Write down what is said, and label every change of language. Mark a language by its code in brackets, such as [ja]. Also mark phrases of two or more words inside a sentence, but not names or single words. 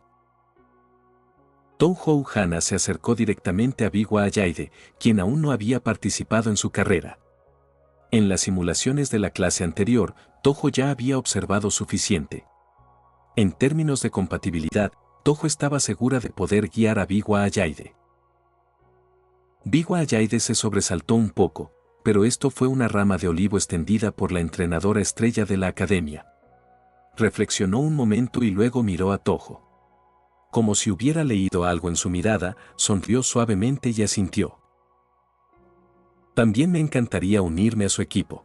[es] Touhou Hana se acercó directamente a Biwa Ayaide, quien aún no había participado en su carrera. En las simulaciones de la clase anterior, Toho ya había observado suficiente. En términos de compatibilidad, Toho estaba segura de poder guiar a Biwa Ayaide. Biwa Ayaide se sobresaltó un poco, pero esto fue una rama de olivo extendida por la entrenadora estrella de la academia. Reflexionó un momento y luego miró a Toho. Como si hubiera leído algo en su mirada, sonrió suavemente y asintió. También me encantaría unirme a su equipo.